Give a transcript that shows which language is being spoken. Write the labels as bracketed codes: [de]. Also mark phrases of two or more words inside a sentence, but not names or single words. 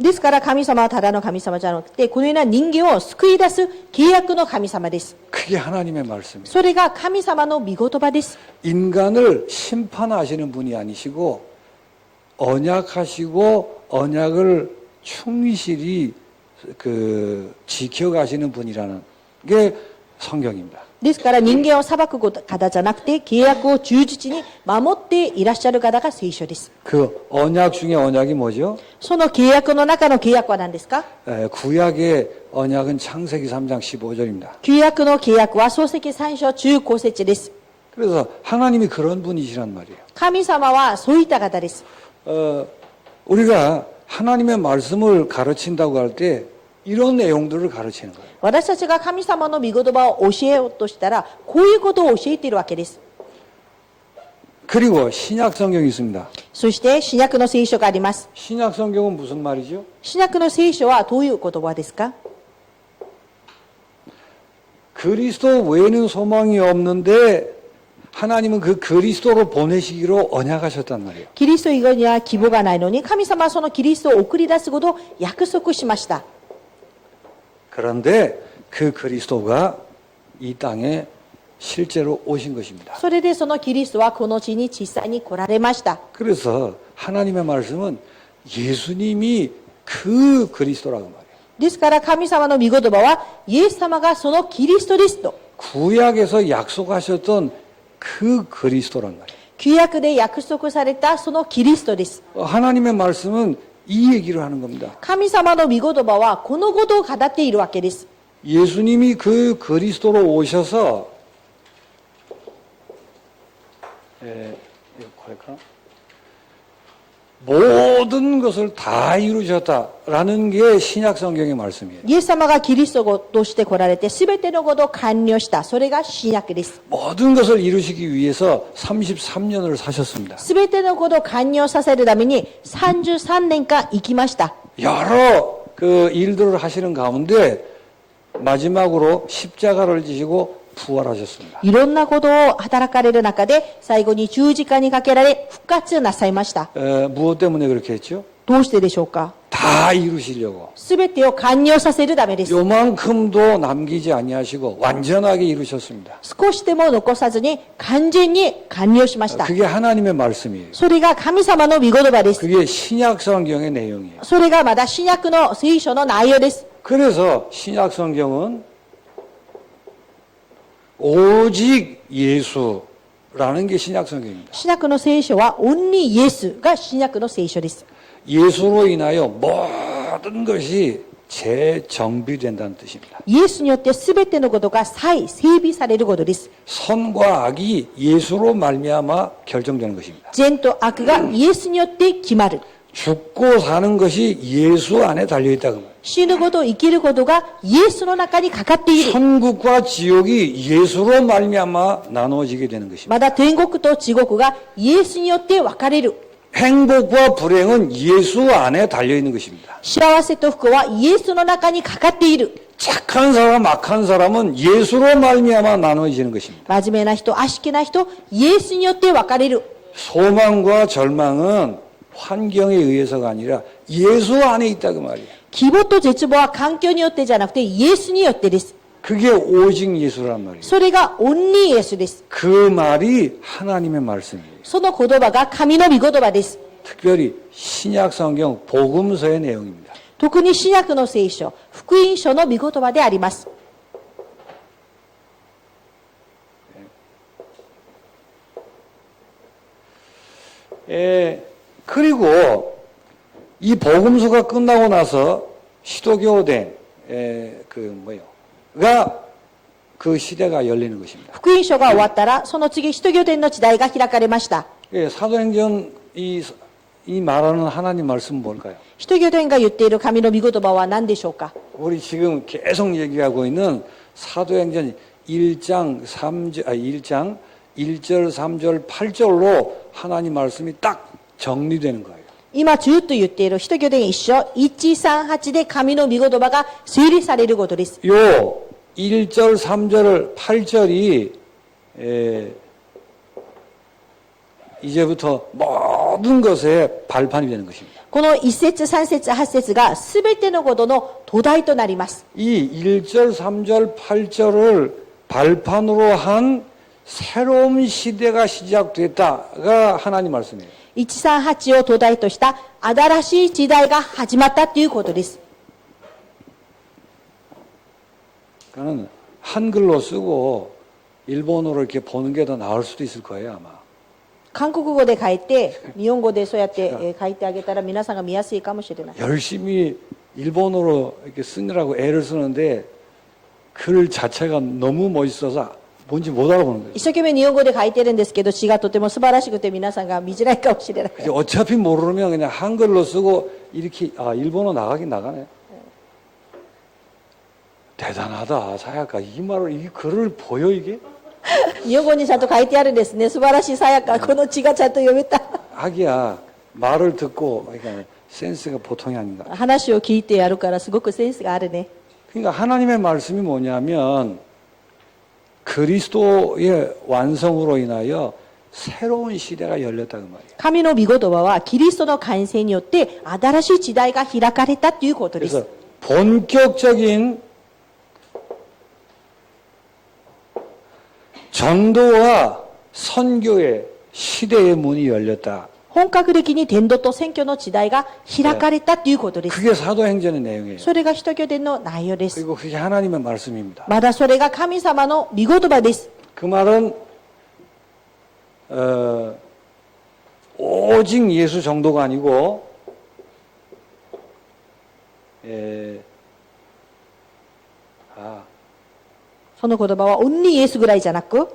[ja] ですから神様はただの神様じゃなくて、このような人間を救い出す契約の神様です。 [ko] 그게 하나님의 말씀이에요. [ja] それが神様の御言葉です。 [ko] 인간을 심판하시는 분이 아니시고 언약하시고 언약을 충실히 지켜가시는 분이라는 게 성경입니다. [ja] ですから人間を裁く方じゃなくて、契約を忠実に守っていらっしゃる方が聖書です。 [ko] 그 언약 중에 언약이 뭐죠? [ja] その契約の中の契約は何ですか？ [ko] 구약의 언약은 창세기 3장 15절입니다. [ja] 旧約の契約は創世記3章15節です。 [ko] 그래서 하나님이 그런 분이시란 말이에요. [ja] 神様はそういった方です。 [ko] 우리가 하나님의 말씀을 가르친다고 할 때 이런 내용들을 가르치는 거예요. [ja] 私たちが神様の御言葉を教えようとしたら、こういうことを教えているわけです。 [ko] 그리고 신약 성경이 있습니다. [ja] そして新約の聖書があります。 [ko] 신약 성경은 무슨 말이죠? [ja] 新約の聖書はどういう言葉ですか？ [ko] 그리스도 외에는 소망이 없는데 하나님은 그 그리스도를 보내시기로 언약하셨단 말이에요. [ja] キリスト以外には希望がないのに、神様はそのキリストを送り出すことを約束しました。 [ko] 그런데 그 그리스도가 이 땅에 실제로 오신 것입니다. [ja] それでそのキリストはこの地に実際に来られました。 [ko] 그래서 하나님의 말씀은 예수님이 그 그리스도라고 말해요. [ja] ですから神様の御言葉は、イエス様がそのキリストですと。 [ko] 구약에서 약속하셨던 그 그리스도란 말이에요. [ja] 旧約で約束されたそのキリストです。 [ko] 하나님의 말씀은 이 얘기를 하는 겁니다. [ja] 神様の御言葉はこのことを語っているわけです。 [ko] 예수님이 그 그리스도로 오셔서 모든 것을 다 이루셨다라는 게 신약 성경의 말씀이에요. [ja] イエス様がキリストとして来られて全てのことを完了した。それが新約です。 [ko] 모든 것을 이루시기 위해서 33년을 사셨습니다. [ja] 全てのことを完了させるために33年間生きました。 [ko] 여러 그 일들을 하시는 가운데 마지막으로 십자가를 지시고 부활하셨습니다. [ja] いろんなことを働かれる中で最後に十字架にかけられ復活なさいました。 [ko] 무엇 때문에 그렇게 했죠? [ja] どうしてでしょうか？ [ko] 다 이루시려고. [ja] 全てを完了させるためです。 [ko] 요만큼도 남기지 아니하시고 완전하게 이루셨습니다. [ja] 少しでも残さずに完全に完了しました。 [ko] 그게 하나님의 말씀이에요. [ja] それが神様の御言葉です。 [ko] 그게 신약 성경의 내용이에요. [ja] それがまだ新約の聖書の内容です。 [ko] 그래서 신약 성경은 오직 예수라는 게 신약 성경입니다. [ja] 新約の聖書はオンリーイエスが新約の聖書です。 [ko] 예수로 인하여 모든 것이 재정비된다는 뜻입니다. [ja] イエスによって全てのことが再整備されることです。 [ko] 선과 악이 예수로 말미암아 결정되는 것입니다. [ja] 善と悪がイエスによって決まる。 [ko] 죽고 사는 것이 예수 안에 달려 있다 그 말. [ja] 死ぬこと、生きることがイエスの中にかかっている。 [ko] 천국과 지옥이 예수로 말미암아 나눠지게 되는 것입니다. [ja] まだ天国と地獄がイエスによって分かれる。 [ko] 행복과 불행은 예수 안에 달려 있는 것입니다. [ja] 幸せと不幸はイエスの中にかかっている。 [ko] 착한 사람, 악한 사람은 예수로 말미암아 나눠지는 것입니다. [ja] 真面目な人、悪しきな人、イエスによって分かれる。 [ko] 소망과 절망은 환경에 의해서가 아니라 예수 안에 있다 그 말이에요. [ja] 希望と絶望は環境によってじゃなくてイエスによってです。 [ko] 그게 오직 예수란 말이에요. [ja] それがオンリーイエスです。 [ko] 그 말이 하나님의 말씀이에요. [ja] その言葉が神の御言葉です。 [ko] 특별히 신약 성경 복음서의 내용입니다. [ja] 特に新約の聖書、福音書の御言葉であります。 [ko] 그리고 이 복음서가 끝나고 나서 시도교대가 그 시대가 열리는 것입니다. [ja] 福音書が終わったら、その次、使徒行伝の時代が開かれました。 [ko] 사도행전 이 말하는 하나님 말씀은 뭘까요? [ja] 使徒行伝が言っている神の御言葉は何でしょうか。 [ko] 우리 지금 계속 얘기하고 있는 사도행전 1장 1절, 3절, 8절로 하나님 말씀이 딱 정리되는 거예요. [ja] 今ずっと言っている使徒行伝一章、138で神の御言葉が整理されることです。 [ko] 요 1절, 3절, 8절이 이제부터 모든 것의 발판이 되는 것입니다. [ja] この1節、3節、8節が全てのことの土台となります。 [ko] 이 1절, 3절, 8절을 발판으로 한 새로운 시대가 시작됐다가 하나님 말씀이에요. [ja] 138を土台とした新しい時代が始まったということです。 [ko] 그러니까 한글로 쓰고 일본어로 이렇게 보는 게 더 나을 수도 있을 거예요, 아마. [ja] 韓国語で書いて、日本語でそうやって書いてあげたら皆さんが見やすいかもしれない。 [ko] 열심히 일본어로 이렇게 쓰느라고 애를 쓰는데 글 자체가 너무 멋있어서 뭔지 못 알아보는 거예요. [ja] 一生懸命日本語で書いてるんですけど、詩がとても素晴らしくて皆さんが見づらいかもしれない。 [ko] 어차피 모르면 그냥 한글로 쓰고 이렇게 일본어 나가긴 나가네. 대단하다, 사야카. 이 말을 이 글을 보여 이게? [ja] 日本語にちゃんと書いてあるんですね。素晴らしいさやか。この詩がちゃんと読めた。 [ko] 하기야 말을 듣고 그러니까 센스가 보통이 아닌가. [ja] 話を聞いてやるからすごくセンスがあるね。 [ko] 그러니까 하나님의 말씀이 뭐냐면 그리스도의 완성으로 인하여 새로운 시대가 열렸다 그 말이에요. [ja] 神の御言葉はキリストの完成によって新しい時代が開かれたということです。 [ko] 그래서 본격적인 전도와 선교의 시대의 문이 열렸다. [ja] 本格的に伝道と選挙の時代が開かれたということです。 [ko] 그게 사도행전의 내용이에요. [ja] それが使徒行伝の内容です。 [ko] 그리고 그게 하나님의 말씀입니다. [ja] まだそれが神様の御言葉です。 [ko] 그 말은 오직 예수 정도가 아니고 에, [ja] その言葉はオンリーイエスぐらいじゃなく、